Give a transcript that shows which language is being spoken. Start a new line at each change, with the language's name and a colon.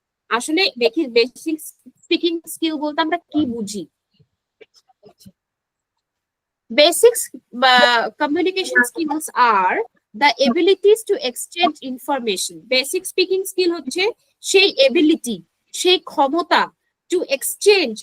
Bangla: আসলে দেখি basic speaking skill বলতে আমরা কি বুঝি।
English: Basics communication skills are the abilities to exchange information. Basic speaking skill
Bangla: হচ্ছে সেই এবিলিটি, সেই ক্ষমতা
English: To exchange.